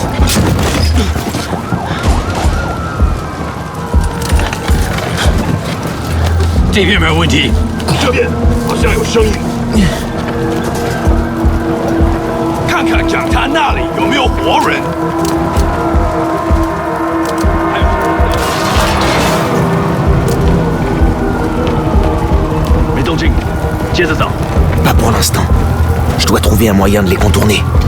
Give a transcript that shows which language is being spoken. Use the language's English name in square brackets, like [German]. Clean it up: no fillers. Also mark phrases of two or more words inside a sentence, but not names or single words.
[Chinese] 这边没有问题，这边好像有声音。看看讲坛那里有没有活人。没动静，接着找。 [French] Pas pour l'instant. Je dois trouver un moyen de les contourner.